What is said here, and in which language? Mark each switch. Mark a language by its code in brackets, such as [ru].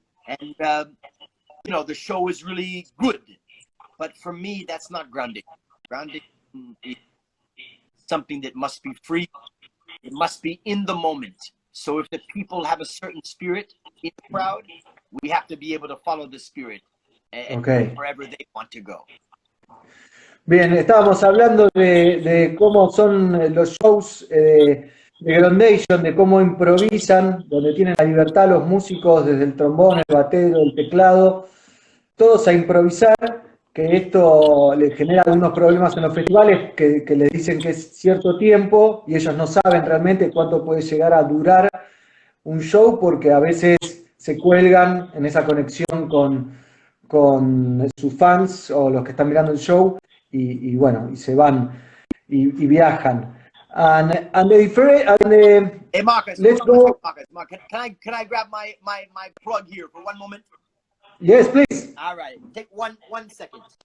[en] And, you know, the show is really good. But for me, that's not grounding. Grounding is something that must be free. It must be in the moment. So if the people have a certain spirit in the crowd, we have to be able to follow the spirit and go wherever they want to go. [es] Bien, estábamos hablando de cómo son los shows de Groundation, de cómo improvisan, donde tienen la libertad los músicos, desde el trombón, el batero, el teclado, todos a improvisar, que esto les genera algunos problemas en los festivales, que les dicen que es cierto tiempo y ellos no saben realmente cuánto puede llegar a durar un show, porque a veces se cuelgan en esa conexión con sus fans o los que están mirando el show y bueno, y se van y viajan. [en] Hey Marcus, let's go. Marcus, can I grab my plug here for one moment? Yes, please. All right, take one second.